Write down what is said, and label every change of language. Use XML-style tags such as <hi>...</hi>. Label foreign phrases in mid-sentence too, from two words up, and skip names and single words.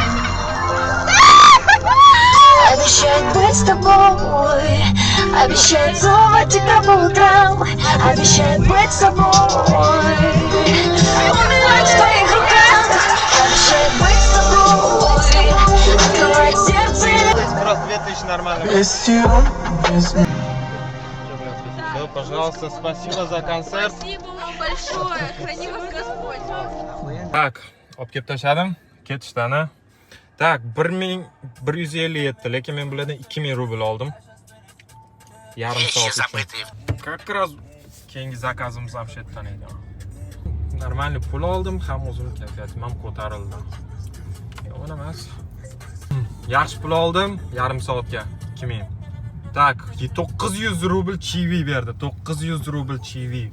<ru>Обещает быть с тобой, обещает целовать тебя по утрам, обещает быть с тобой, умирать в твоих руках, обещает быть с тобой, открывать сердце. Просто 2000 нормально. Без тебя, без меня. Все, пожалуйста, спасибо за концерт. Спасибо вам большое. Храни вас Господь. Так,</ru> <uz>olib kelib tashladim. Ketishdan. Tak, 1157, lekin men bulardan 2000 rubl oldim. Yarim soat uchun.</uz> <ru>Как раз</ru> <uz>keyingi zakazimiz ham shu yerdan edi. Normalniy pul oldim, ham o'zim kayfiyatim ham ko'tarildi. Yo'q emas. Yaxshi pul oldim, yarim soatga 2000. Tak, 900 rubl chivi berdi. 900 rubl chivi.</uz>